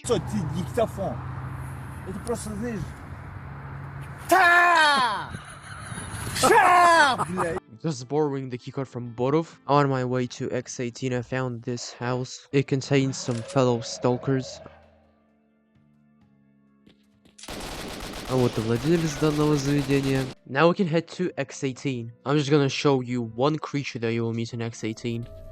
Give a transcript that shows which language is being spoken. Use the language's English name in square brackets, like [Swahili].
[Russian] Что ты диктофон? Это просто, знаешь... [English] Just borrowing the keycard from Borov. On my way to X-18 I found this house. It contains some fellow stalkers. [Russian] А вот и владелец данного заведения. [English] Now we can head to X-18. I'm just gonna show you one creature that you will meet in X-18.